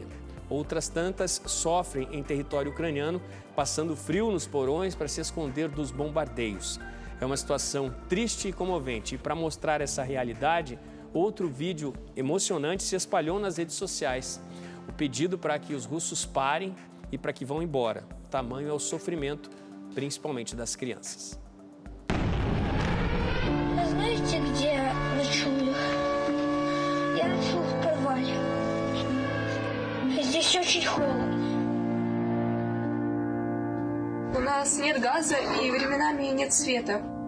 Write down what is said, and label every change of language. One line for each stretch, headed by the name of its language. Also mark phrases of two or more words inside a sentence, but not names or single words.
Portuguese: Outras tantas sofrem em território ucraniano, passando frio nos porões para se esconder dos bombardeios. É uma situação triste e comovente. E para mostrar essa realidade, outro vídeo emocionante se espalhou nas redes sociais. O pedido para que os russos parem e para que vão embora. O tamanho é o sofrimento, principalmente das crianças.
Russian: Знаете, где я ночую? Я ночую в подвале. Здесь очень холодно. У нас нет газа и временами нет света.